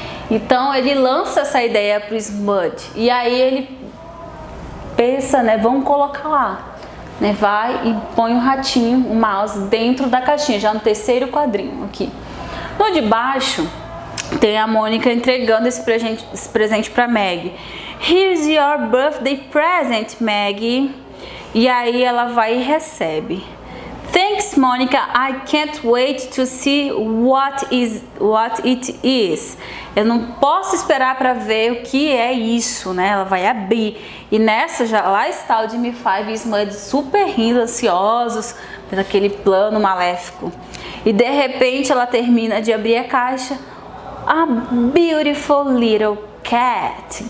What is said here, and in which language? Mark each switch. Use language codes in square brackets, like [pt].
[pt] Então ele lança essa ideia para o Smudge. E aí ele pensa, né? Vamos colocar lá. Né, vai e põe o ratinho, o mouse, dentro da caixinha, já no terceiro quadrinho aqui. No de baixo, tem a Mônica entregando esse presente para Meg. [en] Here's your birthday present, Meg. [pt] E aí ela vai e recebe. [en] Thanks, Mônica. I can't wait to see what it is. [pt] Eu não posso esperar para ver o que é isso, né? Ela vai abrir. E nessa, lá está o Jimmy Five e Smudge super rindo, ansiosos, por aquele plano maléfico. E de repente ela termina de abrir a caixa. [en] A beautiful little cat.